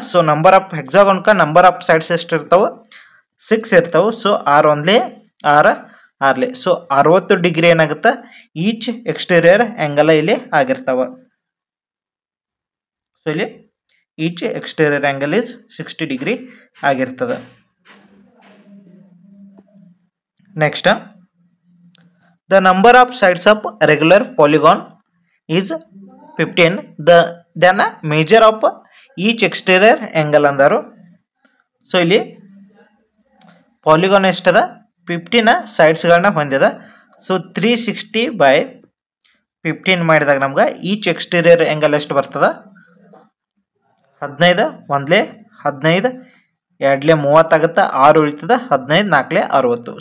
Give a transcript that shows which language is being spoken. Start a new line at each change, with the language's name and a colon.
Kannada: So number of ಹೆಕ್ಸಾಗಾನ್ಕ number of sides ಎಷ್ಟು ಇರ್ತಾವೆ, 6 ಇರ್ತಾವೆ. ಸೊ 6 ಒಂದ್ಲೆ 6 6ಲೆ. ಸೊ 60 ಡಿಗ್ರಿ ಏನಾಗುತ್ತೆ, ಈಚ್ ಎಕ್ಸ್ಟೀರಿಯರ್ ಆಂಗಲ್ ಇಲ್ಲಿ ಆಗಿರ್ತಾವೆ. ಸೊ ಇಲ್ಲಿ each exterior angle is 60 degree ಆಗಿರ್ತದೆ.
English: Next, the number of sides of regular polygon is 15. then measure of each exterior angle
Kannada: ಅಂದರು. So ಇಲ್ಲಿ polygon ಎಷ್ಟದ, 15 ಸೈಡ್ಸ್ಗಳನ್ನ ಹೊಂದಿದೆ. ಸೊ 360 ಬೈ 15 ಮಾಡಿದಾಗ ನಮ್ಗೆ each exterior angle ಎಷ್ಟು ಬರ್ತದೆ, 15 ಒಂದ್ಲೆ 15 2ಲೆ 30 ಆಗುತ್ತೆ, 6 ಉಳಿತದೆ, 15 4ಲೆ 60.